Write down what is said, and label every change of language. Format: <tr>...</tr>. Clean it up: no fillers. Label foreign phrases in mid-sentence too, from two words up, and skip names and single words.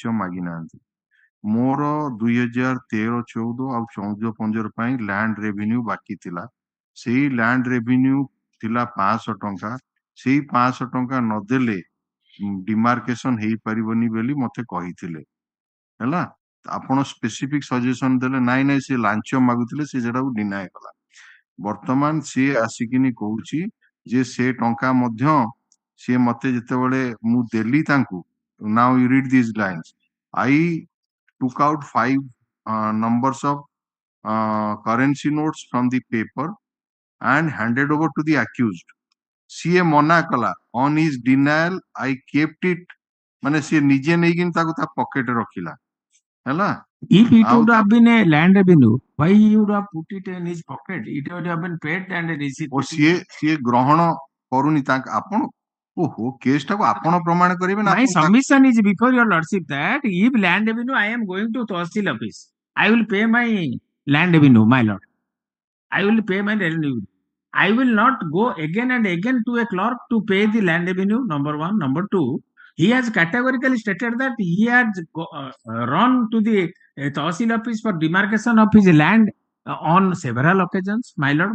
<or>ମାଗି ନାହାନ୍ତି ମୋର 2013-14 ଆଉ 14-15 ପାଇଁ</or> <en>land revenue</en> <or>ବାକି ଥିଲା ସେଇ</or> <en>land revenue</en> <or>ଥିଲା 500 ଟଙ୍କା ସେଇ 500 ଟଙ୍କା ନଦେଲେ ଡିମାର୍କେସନ ହେଇପାରିବନି ବୋଲି ମତେ କହିଥିଲେ ହେଲା ଆପଣ</or> <en>specific suggestion</en> <or>ଦେଲେ ନାଇଁ ସେ ଲାଞ୍ଚ ମାଗୁଥିଲେ ସେ ସେଟାକୁ ଡିନାଏ କଲା ବର୍ତ୍ତମାନ ସିଏ ଆସିକିନି କହୁଛି ଯେ ସେ ଟଙ୍କା ମଧ୍ୟ ସିଏ ମତେ ଯେତେବେଳେ ମୁଁ ଦେଲି ତାଙ୍କୁ</or> <en>now you read these lines I took out 5 numbers of currency notes from the paper and handed over to the accused</en> <or>ସିଏ ମନା କଲା</or> <en>on his denial I kept it</en> <or>ମାନେ ସିଏ ନିଜେ ନେଇକିନି ତାକୁ ତା ପକେଟରେ ରଖିଲା ହେଲା</or> <en>if it would have been a land revenue why he would have put it in his pocket it would have been paid and received</en> <or>ଓ ସିଏ ଗ୍ରହଣ କରୁନି ତାଙ୍କ ଆପଣ ଓହୋ କେସ୍ ଟାକୁ ଆପଣ ପ୍ରମାଣ କରିବେ ନା</or> <en>my submission is before your lordship that if land revenue I am going to Tahsil office I will pay my land revenue, my lord. I will pay my land revenue. I will not go again and again to a clerk to pay the land revenue, number one. Number two, he has categorically stated that he had run to the Tahsil office for demarcation of his land on several occasions, my lord.</en>